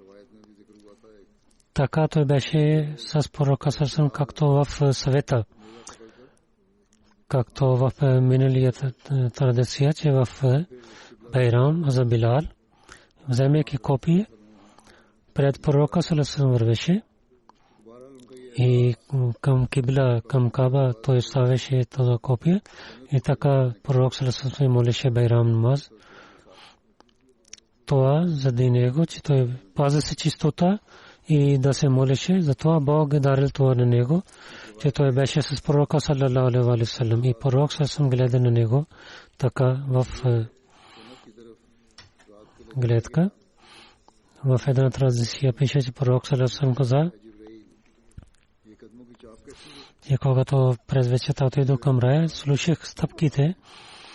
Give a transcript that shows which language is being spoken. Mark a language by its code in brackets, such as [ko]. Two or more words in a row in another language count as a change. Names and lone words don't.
[bg] Така той беше с пророка саллаллаху, както в съвета, както в миналият традиция, че в Байрам за Билал, вземайки копие, пред пророка саллаллаху вървеше и към кибла, към Каба той ставеше това копие и така пророк саллаллаху молеше Байрам намаз. Това заради него, че той пазеше чистота и да се молеше, затова Бог е дарил това на него, че той беше с пророка [ar] صلى الله عليه وسلم [bg] и пророк саллаллаху гледа на него така в гледка. В една традиция пише, че пророк саллаллаху каза, че когато през вечерта отидох към рая, слушах стъпките.